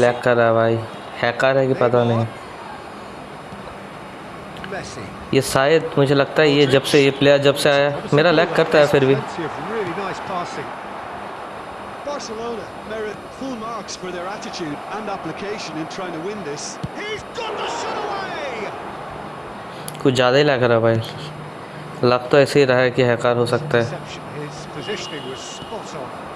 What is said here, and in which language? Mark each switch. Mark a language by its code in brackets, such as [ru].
[hi] Lag कर रहा है भाई, हैकर है कि पता नहीं। [en] Messi. [hi] ये शायद मुझे लगता है ये जब से ये प्लेयर जब से आया मेरा लैग करता है फिर भी। [en] Plenty of really nice passing. Barcelona merit full marks for their attitude and application in trying to win this. He's got the shot away. [hi] कुछ ज़्यादा ही लग रहा है भाई, लग तो ऐसे ही रहा है कि हैकर हो सकता है। [en] Interception. His positioning was spot on.